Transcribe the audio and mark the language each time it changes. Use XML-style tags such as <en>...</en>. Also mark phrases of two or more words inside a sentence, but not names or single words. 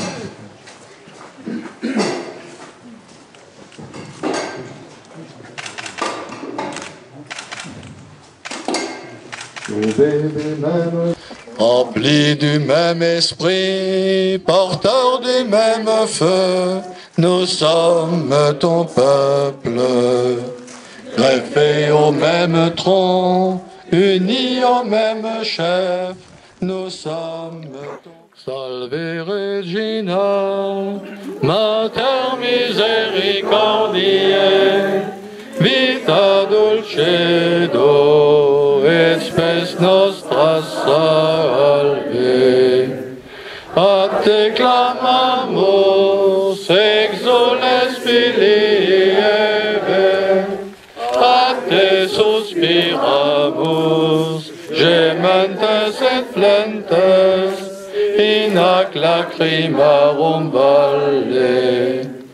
<fr>Remplis du même esprit, porteurs du même feu, nous sommes ton peuple. Greffés au même tronc, unis au même chef, nous sommes ton...</fr> <la>Salve Regina, Mater misericordiae, vita dulcedo, et spes nostra salve. A te clamamus, exules filii Eve, a te suspiramus, gementes et flentes, in ac lacrimarum valle.</la>